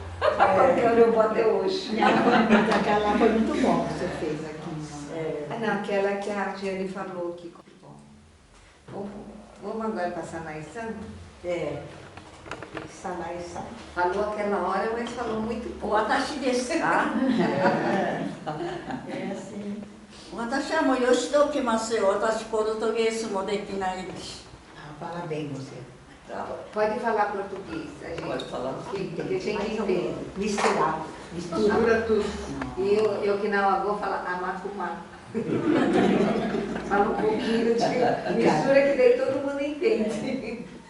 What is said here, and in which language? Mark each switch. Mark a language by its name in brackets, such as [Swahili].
[Portuguese] Qualquer hora eu vou até hoje. Aquela foi muito bom que você fez aqui. Não, aquela que a Ardiane falou que bom. Vamos agora para Sanaísan? Sanaísan. Falou aquela hora, mas falou muito pouco. [Japanese] 私ですか私はもうよしときますよ。私ポルトゲースもできないし。 [Portuguese] Fala bem você. Pode falar português, a gente. Pode falar. Porque tem que entender. Misturar. Mistura tudo. E eu que não vou falar amacumá. Fala um pouquinho de mistura que daí todo mundo entende.